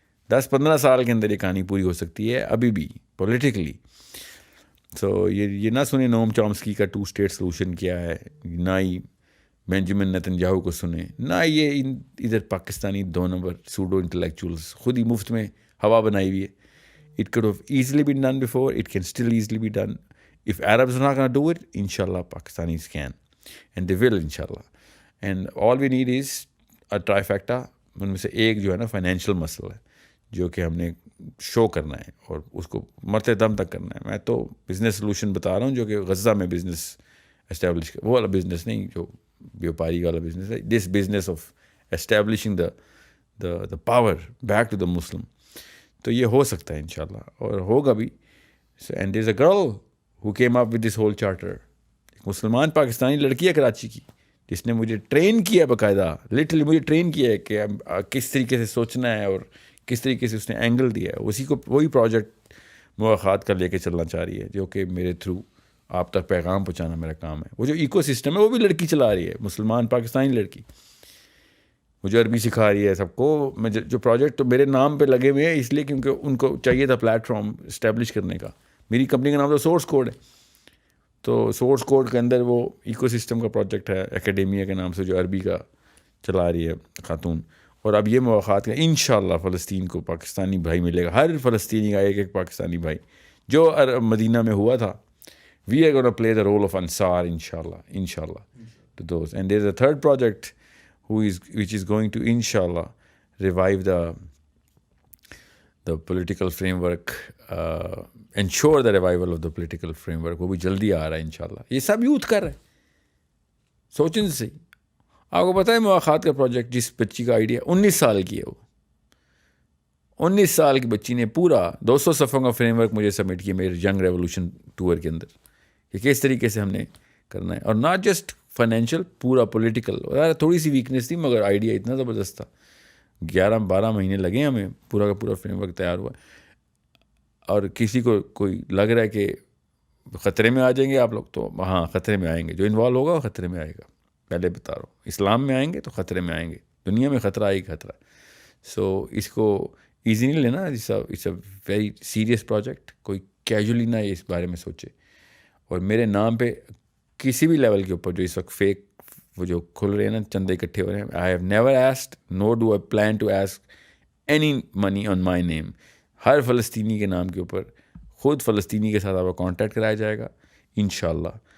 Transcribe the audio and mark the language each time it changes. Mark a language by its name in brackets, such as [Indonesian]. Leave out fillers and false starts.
[Urdu] 10-15 سال کے اندر یہ کہانی پوری ہو سکتی ہے ابھی بھی پولیٹیکلی. سو یہ نہ سنیں نوم چامسکی کا 2 اسٹیٹ سلوشن کیا ہے، نہ ہی بینجامن نیتنیاہو کو سنیں، نہ یہ ادھر پاکستانی 2 نمبر سوڈو انٹلیکچوئلس خود ہی مفت میں ہوا بنائی ہوئی ہے. [English] It could have easily been done before, it can still easily be done. If Arabs are not going to do it, inshallah Pakistanis can, and they will inshallah. And all we need is a trifecta. [Urdu] ان میں سے ایک جو ہے نا financial مسئلہ ہے جو کہ ہم نے شو کرنا ہے اور اس کو مرتے دم تک کرنا ہے. میں تو بزنس سلوشن بتا رہا ہوں جو کہ غزہ میں بزنس اسٹیبلش وہ والا بزنس نہیں جو بیوپاری والا بزنس ہے. [English] This business of establishing the power back to the Muslim. [Urdu] تو یہ ہو سکتا ہے انشاءاللہ اور ہوگا بھی. [English] And there is a girl who came up with this whole charter. [Urdu] ایک مسلمان پاکستانی لڑکی ہے کراچی کی جس نے مجھے ٹرین کیا باقاعدہ، لٹرلی مجھے ٹرین کیا ہے کہ کس طریقے سے سوچنا ہے اور کس طریقے سے اس نے اینگل دیا ہے. اسی کو وہی پروجیکٹ مواخات کا لے کے چلنا چاہ رہی ہے جو کہ میرے تھرو آپ تک پیغام پہنچانا میرا کام ہے. وہ جو ایکو سسٹم ہے وہ بھی لڑکی چلا رہی ہے، مسلمان پاکستانی لڑکی، مجھے عربی سکھا رہی ہے سب کو. میں جو پروجیکٹ تو میرے نام پہ لگے ہوئے ہیں اس لیے کیونکہ ان کو چاہیے تھا پلیٹ فارم اسٹیبلش کرنے کا. میری کمپنی کا نام تو سورس کوڈ ہے، تو سورس کوڈ کے اندر وہ ایکو سسٹم کا پروجیکٹ ہے اکیڈیمیا کے نام سے جو عربی کا چلا رہی ہے خاتون. اور اب یہ مواقعات کا انشاءاللہ فلسطین کو پاکستانی بھائی ملے گا، ہر فلسطینی کا ایک پاکستانی بھائی جو مدینہ میں ہوا تھا. [English] We are gonna play the role of انصار انشاءاللہ to those. And there's a third project which is going to inshallah revive the political framework, ensure the revival of the political framework. [Urdu] وہ بھی جلدی آ رہا ہے انشاءاللہ. یہ سب یوتھ کر رہے ہیں، سوچیں سے. آپ کو پتہ ہے مواخات کا پروجیکٹ جس بچی کا آئیڈیا 19 سال کی ہے، وہ 19 سال کی بچی نے پورا 200 صفحوں کا فریم ورک مجھے سبمٹ کیا میرے ینگ ریولوشن ٹور کے اندر کہ کس طریقے سے ہم نے کرنا ہے. اور [English] not just [Urdu] فائنینشیل، پورا پولیٹیکل. تھوڑی سی ویکنیس تھی مگر آئیڈیا اتنا زبردست تھا. 11-12 مہینے لگے ہمیں، پورا کا پورا فریم ورک تیار ہوا. اور کسی کو کوئی لگ رہا ہے کہ خطرے میں آ جائیں گے آپ لوگ، تو ہاں خطرے میں آئیں گے. جو انوالو ہوگا وہ خطرے میں آئے گا. پہلے بتا رہا ہوں، اسلام میں آئیں گے تو خطرے میں آئیں گے، دنیا میں خطرہ آئے خطرہ. سو اس کو ایزی نہیں لینا، [English] It's a very serious project. [Urdu] کوئی کیجولی نہ اس بارے میں سوچے. اور میرے نام پہ کسی بھی لیول کے اوپر جو اس وقت فیک وہ جو کھل رہے ہیں نا، چندے اکٹھے ہو رہے ہیں، [English] I have never asked nor do I plan to ask any money on my name. [Urdu] ہر فلسطینی کے نام کے اوپر خود فلسطینی کے ساتھ آپ کا کانٹیکٹ کرایا جائے گا انشاءاللہ.